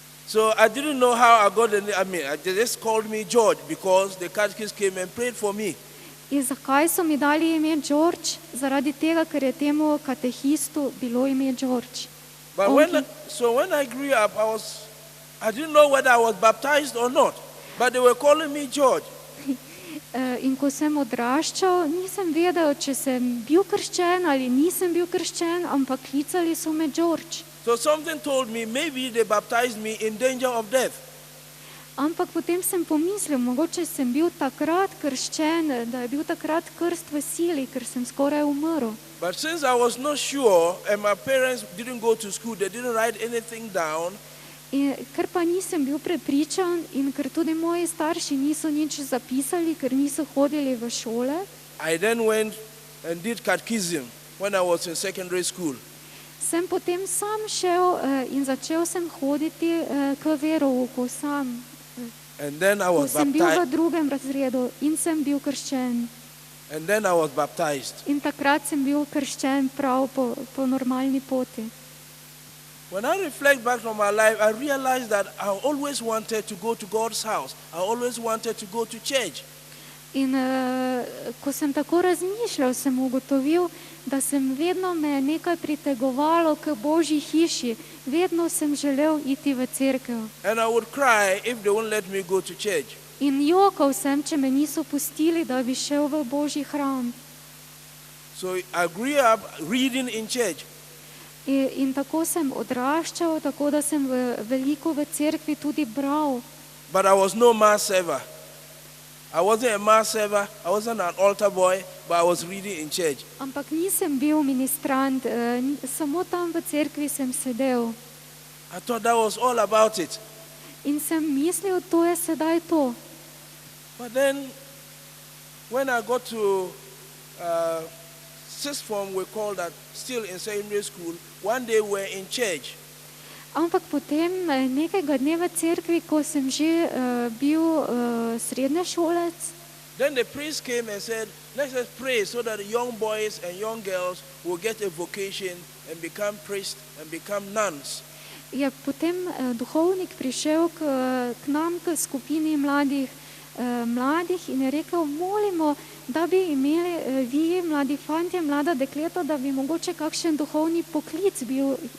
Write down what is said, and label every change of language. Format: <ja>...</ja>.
<en>So I didn't know how I got the name. They just called me George because the catechist came and prayed for me.</en> <sl>In zakaj so mi dali ime George? Zaradi tega, ker je temu katehistu bilo ime George.</sl> <en>But when I grew up, I didn't know whether I was baptized or not. But they were calling me George.</en> <sl>In ko sem odraščal, nisem vedel, če sem bil krščen ali nisem bil krščen, ampak klicali so me George.</sl> <en>So something told me maybe they baptized me in danger of death.</en> <sl>Ampak potem sem pomislil, mogoče sem bil takrat krščen, da je bil takrat krst v sili, ker sem skoraj umrl.</sl> <en>But since I was not sure and my parents didn't go to school, they didn't write anything down,</en> <sl>In ker pa nisem bil prepričan in ker tudi moji starši niso nič zapisali, ker niso hodili v šole,</sl> <en>I then went and did catechism when I was in secondary school.</en> <sl>sem potem sam šel in začel sem hoditi k verouku sam.</sl> <en>And then I</en> <sl>Ko</sl> <en>was</en> <sl>sem bil v</sl> <en>baptized.</en> <sl>drugem razredu in sem bil krščen.</sl> <en>And then I was baptized.</en> <sl>In takrat sem bil krščen prav po normalni poti.</sl> <en>When I reflect back on my life, I realized that I always wanted to go to God's house. I always wanted to go to church.</en> <sl>In ko sem tako razmišljal, sem ugotovil, da sem vedno me nekaj pritegovalo k Božji hiši. Vedno sem želel iti v cerkev.</sl> <en>And I would cry if they won't let me go to church.</en> <sl>In jokal sem, če me niso pustili, da bi šel v Božji hram.</sl> <en>So I grew up reading in church.</en> <sl>In tako sem odraščal, tako da sem veliko v cerkvi tudi bral.</sl> <en>But I was no mass server. I wasn't a mass server. I wasn't an altar boy, but I was reading in church.</en> <sl>Ampak nisem bil ministrant, samo tam v cerkvi sem sedel.</sl> <en>I thought that was all about it.</en> <sl>In sem mislil, to je sedaj to.</sl> <en>But then, when I got to sixth form, we called that still in secondary school. One day we're in church.</en> <sl>Ampak potem nekega dne v cerkvi, ko sem že bil srednješolec,</sl> <en>Then the priest came and said, let's just pray so that the young boys and young girls will get a vocation and become priests and become nuns.</en> <sl>je potem duhovnik prišel k nam, k skupini mladih in je rekel, molimo, da bi imeli vi, mladi fantje, mlada dekleta, da bi mogoče kakšen duhovni poklic bil.</sl>